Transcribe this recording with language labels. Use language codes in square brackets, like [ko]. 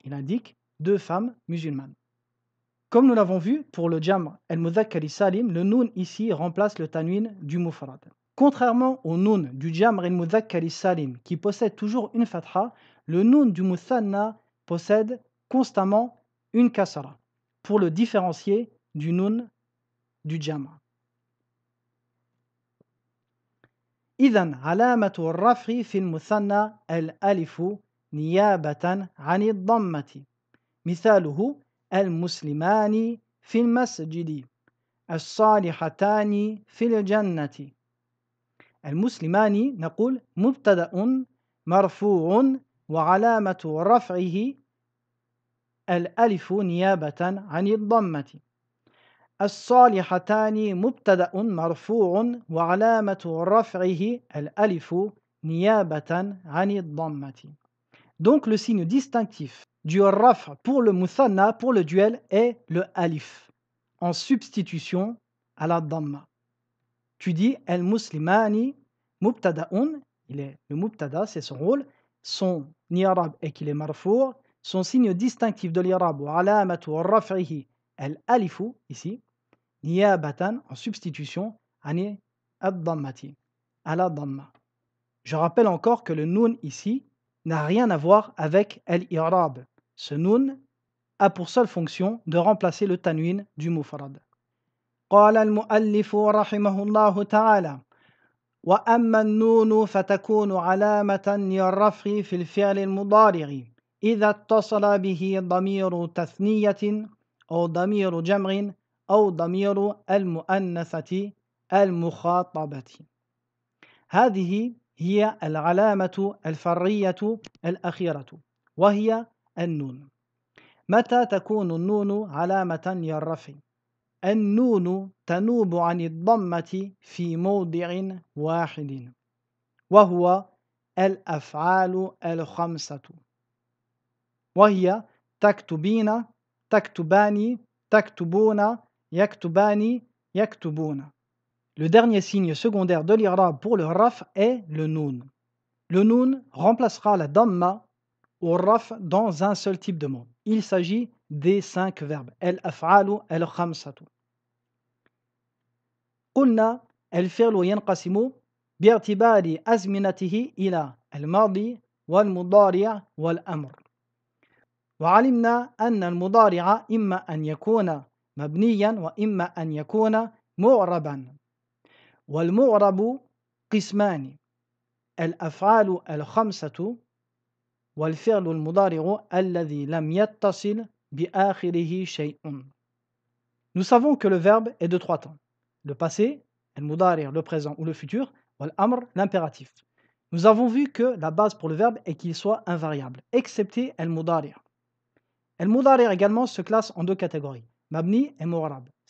[fr] Il indique deux femmes musulmanes. Comme nous l'avons vu, pour le jam' al-mudhakkar salim, le nun ici remplace le tanwin du mufrad. Contrairement au nun du jam' al-mudhakkar salim qui possède toujours une fatha, le nun du muthanna possède constamment une kasra pour le différencier du nun du jam'. [ar] إذن علامة الرفع في المثنى الألف نيابة عن الضمة. مثاله المسلمان في المسجد، الصالحتان في الجنة. المسلمان نقول مبتدأ مرفوع وعلامة رفعه الألف نيابة عن الضمة. الصالحتان مبتدأ مرفوع وعلامة رفعه الألف نيابة عن الضمة. [fr] Donc le signe distinctif du raf pour le muthanna, pour le duel, est le alif, en substitution à la dhamma. Tu dis [ar] al-muslimani mubtada'un, [fr] il est le mubtada, c'est son rôle, son i'rab est qu'il est marfour, son signe distinctif de l'irab [ar] wa alamatu raf'ihi al-alifu, [fr] ici, [ar] niyabatan, [fr] en substitution, [ar] ani ad-dhammati, [fr] à la dhamma. Je rappelle encore que le nun ici n'a rien à voir avec al-i'rab. Ce nun a pour seule fonction de remplacer le tanwin du mufrad. [ar] قال المؤلف رحمه الله تعالى: وأما النون فتكون علامة للرفع في الفعل المضارع إذا اتصل به ضمير تثنية أو ضمير جمع أو ضمير المؤنثة المخاطبة. هذه هي العلامة الفرعية الأخيرة وهي النون. متى تكون النون علامة للرفع؟ النون تنوب عن الضمة في موضع واحد وهو الأفعال الخمسة، وهي تكتبين، تكتبان، تكتبون، يكتبان، يكتبون. [fr] Le dernier signe secondaire de l'irab pour le raf est le nun. Le nun remplacera la damma au raf dans un seul type de mot. Il s'agit des 5 verbes. [ar] Al-af'alu al-khamsatu. قلنا الفعل ينقسم باعتبار أزمنته إلى الماضي والمضارع والأمر. وعلمنا أن المضارع إما أن يكون مبنيا وإما أن يكون معربا. والمعرب قسمان: الأفعال الخمسة والفعل المضارع الذي لم يتصل بآخره شيء. [fr] Nous savons que le verbe est de 3 temps: le passé, al-mudari', le présent ou le futur, ou al-amr, l'impératif. Nous avons vu que la base pour le verbe est qu'il soit invariable, excepté al-mudari'. Al-mudari' également se classe en 2 catégories, mabni et mu'rab.